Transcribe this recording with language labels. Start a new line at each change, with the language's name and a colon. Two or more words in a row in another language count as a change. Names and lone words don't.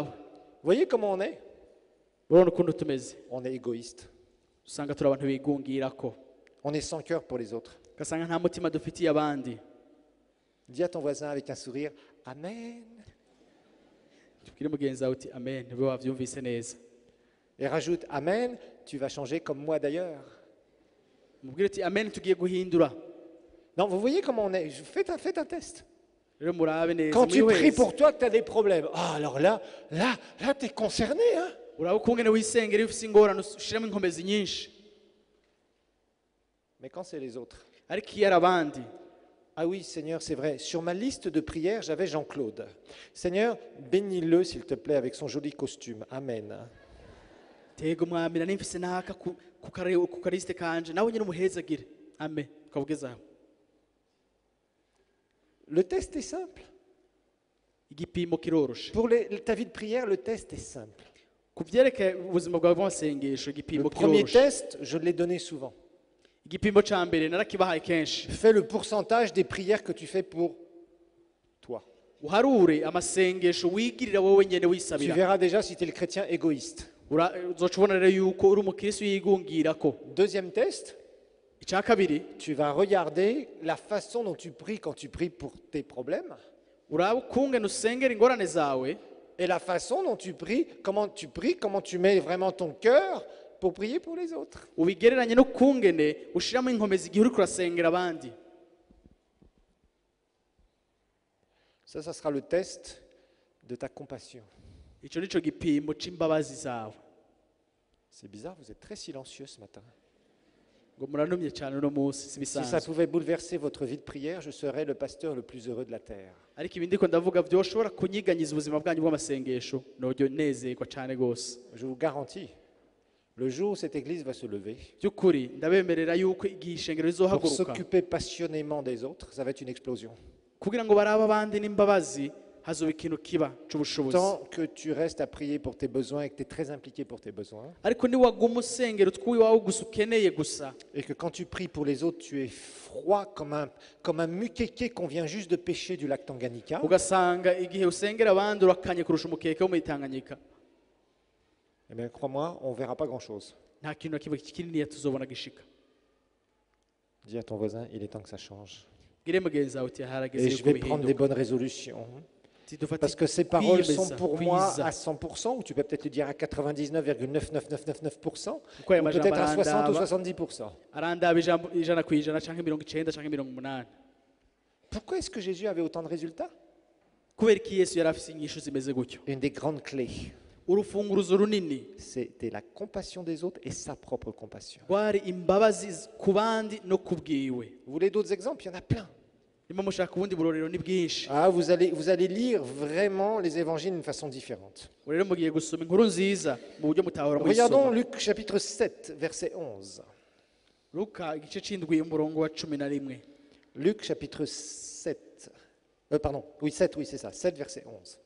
French: Vous voyez comment on est?
Rundi: Urabona ukuntu tumeze.
French: On est égoïste.
Rundi: Usanga turi abantu bigungirako.
French: On est sans cœur pour les autres.
Rundi: Ugasanga nta mutima dufitiye abandi.
French: Dis à ton voisin avec un sourire, Amen.
Rundi: Tubwire mugenzi wawe uti amen, niwe wavyumvise neza.
French: Et rajoute, Amen, tu vas changer comme moi d'ailleurs.
Rundi: Mubwire uti amen, tugiye guhindura.
French: Non, vous voyez comment on est? Faites un test.
Rundi: Rero murabe neza.
French: Quand tu
Rundi: mwihweze.
French: pries pour toi que tu as des problèmes, ah, alors là tu es concerné. Hein?
Rundi: Uraba ukungene wisengera iyo ufise ingorane ushiramo inkomezi nyinshi.
French: Mais quand c'est les autres?
Rundi: Ariko iyo ari abandi,
French: Ah oui, Seigneur, c'est vrai. Sur ma liste de prières, j'avais Jean-Claude. Seigneur, bénis-le, s'il te plaît, avec son joli costume. Amen.
Rundi: tego mwamira nimfise naka ku karisite kanje nawe nyine umuhezagire. Amen. Ukavugezaho.
French: Le test est simple.
Rundi: Igipimo kiroroshe.
French: Pour ta vie de prière, le test est simple.
Rundi: Kuvyereke ubuzima bwawe bw'amasengesho
French: Le
Rundi: igipimo
French: premier
Rundi: kiroroshe.
French: test, je l'ai donné souvent.
Rundi: Igipimo ca mbere narakibahaye kenshi.
French: Fais le pourcentage des prières que tu fais pour toi.
Rundi: Uharure amasengesho wigirira wowe nyene
French: Tu
Rundi: wisabira.
French: verras déjà si tu es le chrétien égoïste.
Rundi: Uzoca ubona rero yuko uri umukristo yigungirako.
French: Deuxième test,
Rundi: Icya kabiri,
French: tu vas regarder la façon dont tu pries quand tu pries pour tes problèmes
Rundi: uraba ukungene usengera ingorane zawe
French: et la façon dont tu pries, comment tu mets vraiment ton cœur pour prier pour les autres.
Rundi: ubigereranye no kungene ushiramo inkomezi igihe uri kurasengera abandi.
French: Ça sera le test de ta compassion.
Rundi: Ico nico gipimo c'imbabazi zawe.
French: C'est bizarre, vous êtes très silencieux ce matin.
Rundi: Ngo muranumye cyane uno munsi
French: Si ça
Rundi: sibisanzwe.
French: pouvait bouleverser votre vie de prière, je serais le pasteur le plus heureux de la terre.
Rundi: Ariko ibi ndiko ndavuga byoshobora kunyiganyiza ubuzima bwanyu bw'amasengesho nojyo nezerwa cyane gose.
French: Je vous garantis, le jour où cette église va se lever,
Rundi: Byukuri ndabemerera yuko igihe ishengero
French: pour
Rundi: rizohaguruka
French: s'occuper passionnément des autres, ça va être une explosion.
Rundi: kugira ngo barabe abandi n'imbabazi hazoba ikintu kiba c'ubushobozi.
French: Tant que tu restes à prier pour tes besoins et que tu es très impliqué pour tes besoins,
Rundi: Ariko niwaguma usengera utwiwawe gusa ukeneye gusa,
French: et que quand tu pries pour les autres, tu es froid comme un mukéké qu'on vient juste de pêcher du lac Tanganyika,
Rundi: ugasanga igihe usengera abandi urakanye kurusha umukeke wo muri Tanganyika,
French: eh bien crois-moi, on ne verra pas grand-chose.
Rundi: nta kintu na kimwe kininiya tuzobona gishika.
French: Dis à ton voisin, il est temps que ça change.
Rundi: Gire mugenzi wawe uti harageze
French: Et je
Rundi: yuko
French: vais prendre des
Rundi: bihinduka.
French: bonnes résolutions.
Rundi: Tidufate
French: Parce que ces paroles sont
Rundi: kwiyemeza,
French: pour moi
Rundi: kwiza.
French: à 100%, ou tu peux peut-être le dire à 99,99999%,
Rundi: Kuko ayo
French: ou
Rundi: majambo
French: peut-être à 60 ou
Rundi: arandaba
French: 70%.
Rundi: arandaba ijana ku ijana canke 90 canke 80.
French: Pourquoi est-ce que Jésus avait autant de résultats?
Rundi: Kubera iki Yesu yari afise inyishu zimeze gutyo?
French: Une des grandes clés,
Rundi: Urufunguruzo runini
French: c'était la compassion des autres et sa propre compassion.
Rundi: rwari imbabazi ku bandi no kubwiwe.
French: Vous voulez d'autres exemples? Il y en a plein.
Rundi: Nimba mushaka ubundi burorero ni bwinshi.
French: Ah, vous allez lire vraiment les évangiles d'une façon différente.
Rundi: Rero mugiye gusoma inkuru nziza mu buryo mutahora
French: Regardons
Rundi: muyisoma.
French: Luc chapitre 7, verset 11.
Rundi: Luka igice c'indwi umurongo wa 11.
French: Luc chapitre 7. Pardon, oui, 7, oui, c'est ça. 7, verset 11.